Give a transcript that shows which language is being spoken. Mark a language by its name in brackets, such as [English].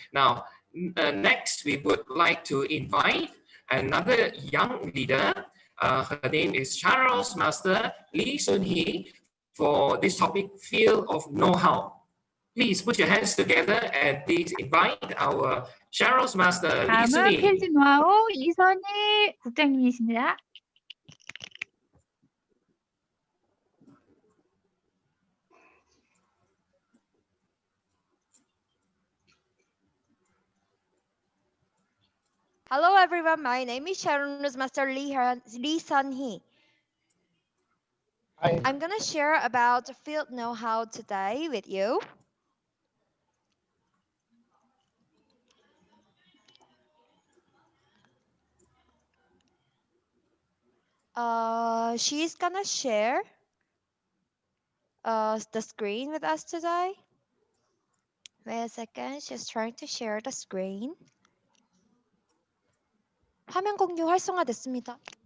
[English] Now, next we would like to invite another young leader. Her name is Charles Master Lee Sun-hee for this topic, field of know-how. Please put your hands together and please invite our Charles Master Lee [Korean] 다음은 [English] Sun-hee. [Korean] 필드 노하우 이선희 국장님이십니다. [English] Hello everyone, my name is Sharon Master Lee Sun Hee. Hi. I'm gonna share about field know-how today with you. She's gonna share the screen with us today. Wait a second, she's trying to share the screen. [Korean] 화면 공유 활성화됐습니다.